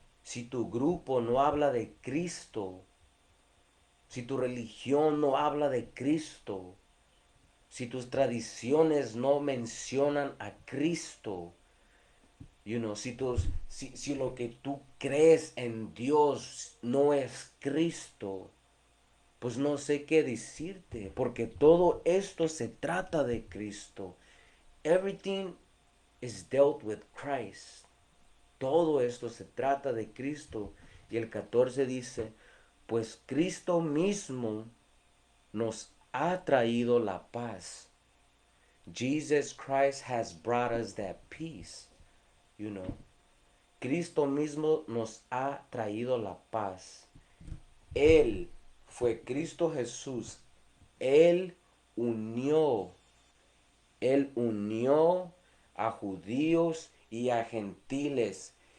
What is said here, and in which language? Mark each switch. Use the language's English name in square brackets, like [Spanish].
[Spanish] Si tu grupo no habla de Cristo, si tu religión no habla de Cristo, si tus tradiciones no mencionan a Cristo, you know, si lo que tú crees en Dios no es Cristo, pues no sé qué decirte, porque todo esto se trata de Cristo. [English] Everything is dealt with Christ. [Spanish] Todo esto se trata de Cristo. Y el 14 dice, pues Cristo mismo nos ha traído la paz. [English] Jesus Christ has brought us that peace, you know. [Spanish] Cristo mismo nos ha traído la paz. Él fue Cristo Jesús. Él unió. Él unió a judíos y a gentiles.